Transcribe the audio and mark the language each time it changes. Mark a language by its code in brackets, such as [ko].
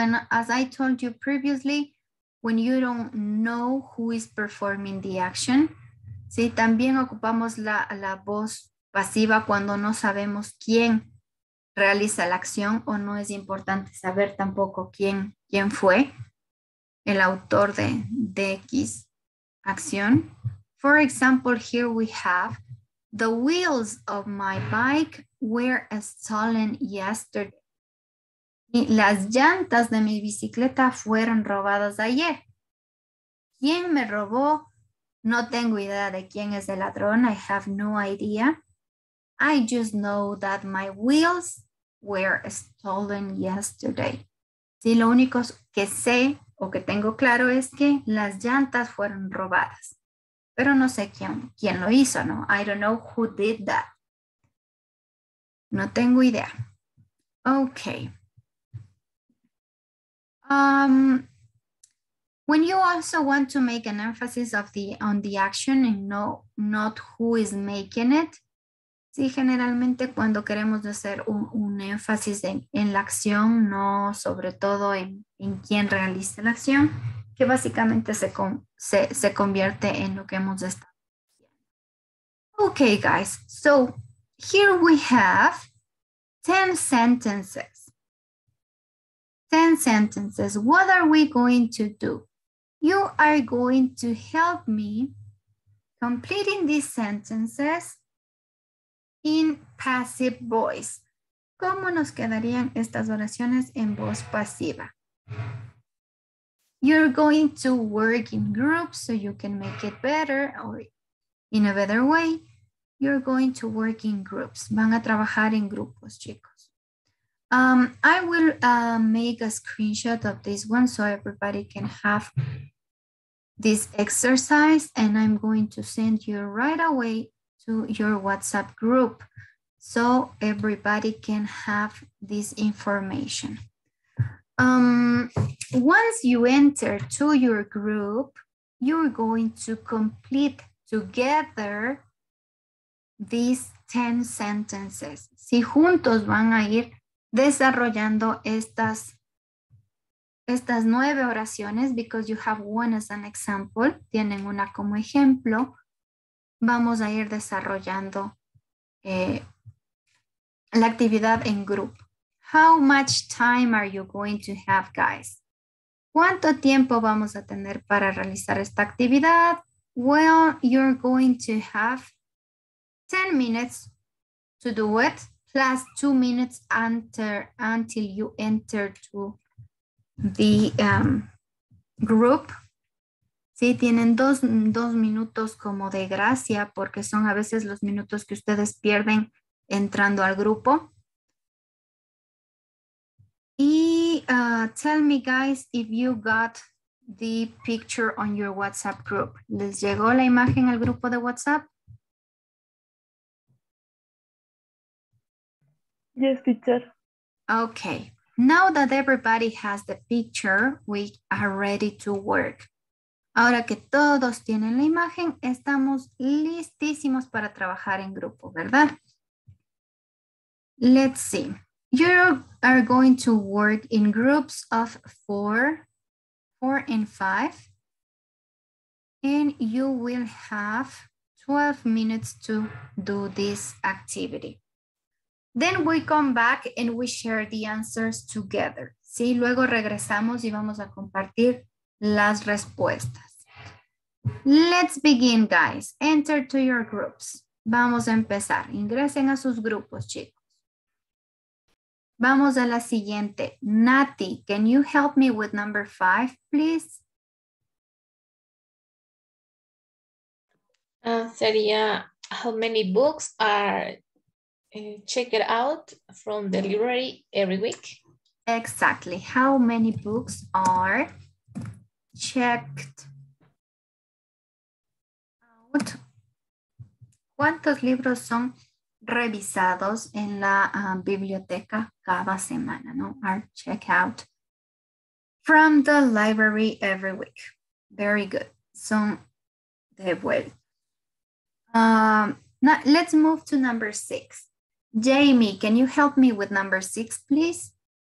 [en] As I told you previously, when you don't know who is performing the action, [es] ¿sí? También ocupamos la voz pasiva cuando no sabemos quién realiza la acción o no es importante saber tampoco quién fue el autor de X acción. [en] For example, here we have, the wheels of my bike were stolen yesterday. [es] Y las llantas de mi bicicleta fueron robadas ayer. ¿Quién me robó? No tengo idea de quién es el ladrón. [en] I have no idea. I just know that my wheels were stolen yesterday. [es] Sí, lo único que sé o que tengo claro es que las llantas fueron robadas. Pero no sé quién lo hizo, ¿no? [en] I don't know who did that. [es] No tengo idea. Okay. [en] When you also want to make an emphasis on the action and not who is making it, [es] sí, generalmente cuando queremos hacer un énfasis en la acción, no sobre todo en quién realiza la acción, que básicamente se convierte en lo que hemos estado diciendo. [en] Okay, guys, so here we have 10 sentences. 10 sentences. What are we going to do? You are going to help me completing these sentences in passive voice. [es] ¿Cómo nos quedarían estas oraciones en voz pasiva? [en] You're going to work in groups so you can make it better or in a better way. You're going to work in groups. [es] Van a trabajar en grupos, chicos. [en] I will make a screenshot of this one so everybody can have this exercise, and I'm going to send you right away to your WhatsApp group so everybody can have this information. Once you enter to your group, you're going to complete together these 10 sentences. [es] Si juntos van a ir desarrollando estas 9 oraciones, [en] because you have one as an example, [es] tienen una como ejemplo, vamos a ir desarrollando la actividad en grupo. [en] How much time are you going to have, guys? [es] ¿Cuánto tiempo vamos a tener para realizar esta actividad? [en] Well, you're going to have 10 minutes to do it, plus 2 minutes until you enter to the group. [es] Sí, tienen dos minutos como de gracia porque son a veces los minutos que ustedes pierden entrando al grupo. [en] Y tell me, guys, if you got the picture on your WhatsApp group. [es] ¿Les llegó la imagen al grupo de WhatsApp? [en] Yes, teacher. Okay. Now that everybody has the picture, we are ready to work. [es] Ahora que todos tienen la imagen, estamos listísimos para trabajar en grupo, ¿verdad? [en] Let's see. You are going to work in groups of 4 and 5. And you will have 12 minutes to do this activity. Then we come back and we share the answers together. [es] Sí, luego regresamos y vamos a compartir las respuestas. [en] Let's begin, guys. Enter to your groups. [es] Vamos a empezar. Ingresen a sus grupos, chicos. Vamos a la siguiente. [en] Nati, can you help me with number 5, please? [es] Sería, [en] how many books are checked out from the library every week? Exactly. How many books are checked out? [es] ¿Cuántos libros son revisados en la biblioteca cada semana? ¿No? [en] Are checked out from the library every week. Very good. [es] Son devueltos. [en] Now let's move to number 6. Jamie, can you help me with number 6, please?